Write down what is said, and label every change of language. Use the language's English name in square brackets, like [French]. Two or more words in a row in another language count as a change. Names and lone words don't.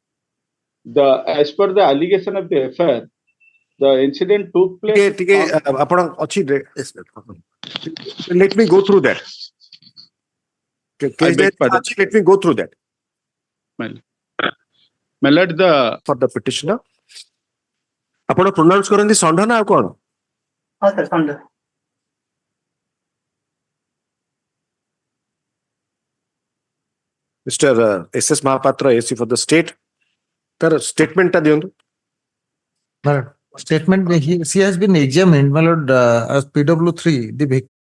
[English] As per the allegation of the FIR, the incident took place. Let me go through that. Let me go through that. My lord, for the petitioner. [Odia] ଆପଣ pronounce କରନ୍ତି ଷଣ୍ଢ ନା ଆଉ କଣ? ହଁ ସାର୍ ଷଣ୍ଢ। [English] Mr. S.S. Mahapatra, AC for the state. Sir, statement [Odia] ଟା ଦିଅନ୍ତୁ. [English] Statement, she has been examined, my lord, as PW3, the victim.